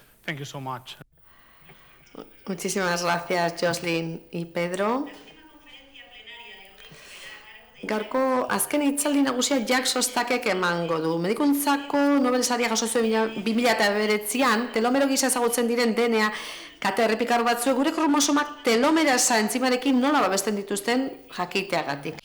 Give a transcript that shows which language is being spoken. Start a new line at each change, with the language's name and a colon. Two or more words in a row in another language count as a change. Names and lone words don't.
English: Thank you so much.
Spanish: Muchísimas gracias, Jocelyn y Pedro.
Basque: Gaurko azken hitzaldi nagusia Jack Sostakek emango du. Medikuntzako Nobel saria jaso zuen 2009an, telomero gisa ezagutzen diren DNA kate errepikar batzuek gure kromosomak telomerasa entzimarekin nola babesten dituzten jakiteagatik.